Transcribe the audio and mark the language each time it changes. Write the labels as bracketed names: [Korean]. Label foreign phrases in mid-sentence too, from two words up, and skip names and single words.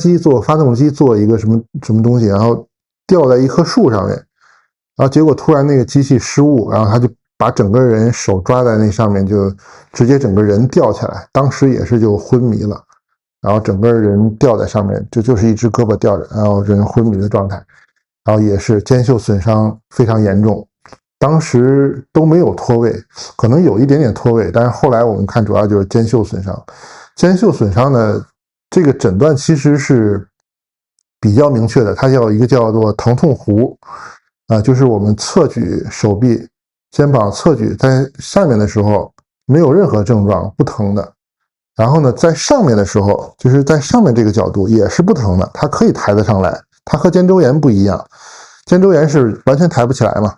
[Chinese] 機做發動機，做一個什麼東西，然後吊在一棵樹上面，然後結果突然那個機器失誤，然後他就把整個人手抓在那上面，就直接整個人掉下來，當時也是就昏迷了，然後整個人吊在上面，就是一只胳膊吊着，然後人昏迷的狀態，然後也是肩袖損傷非常嚴重。當時都沒有脫位，可能有一點點脫位，但是後來我們看主要就是肩袖損傷。肩袖損傷呢，這個診斷其實是比較明確的，它叫一個叫做疼痛弧，就是我們側舉手臂、肩膀側舉在下面的時候沒有任何症狀，不疼的。然後呢，在上面的時候，就是在上面這個角度也是不疼的，它可以抬得上來。它和肩周炎不一樣，肩周炎是完全抬不起來嘛。